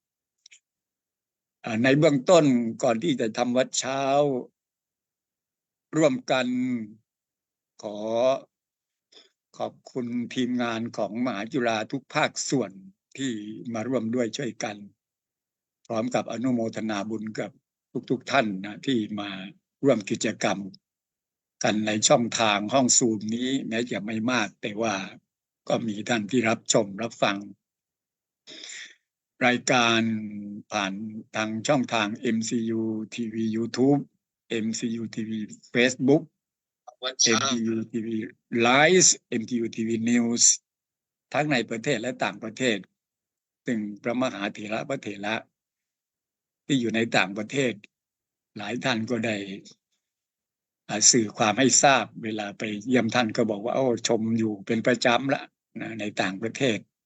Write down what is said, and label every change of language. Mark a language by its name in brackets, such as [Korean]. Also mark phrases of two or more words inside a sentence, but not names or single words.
[Thai] ในเบื้องต้นก่อนที่จะทำวัดเช้าร่วมกันขอขอบคุณทีมงานของมหาจุฬาทุกภาคส่วนที่มาร่วมด้วยช่วยกันพร้อมกับอนุโมทนาบุญกับทุกท่านนะที่มาร่วมกิจกรรมกันในช่องทางห้องซูมนี้แม้จะไม่มากแต่ว่าก็มีท่านที่รับชมรับฟัง รายการผ่านทางช่องทาง MCU TV YouTube MCU TV Facebook MCU TV Live MCU TV News ทั้งในประเทศและต่างประเทศซึ่งพระมหาเถระพระเถระที่อยู่ในต่างประเทศหลายท่านก็ได้สื่อความให้ทราบเวลาไปเยี่ยมท่านก็บอกว่าโอ้ชมอยู่เป็นประจำละนะในต่างประเทศ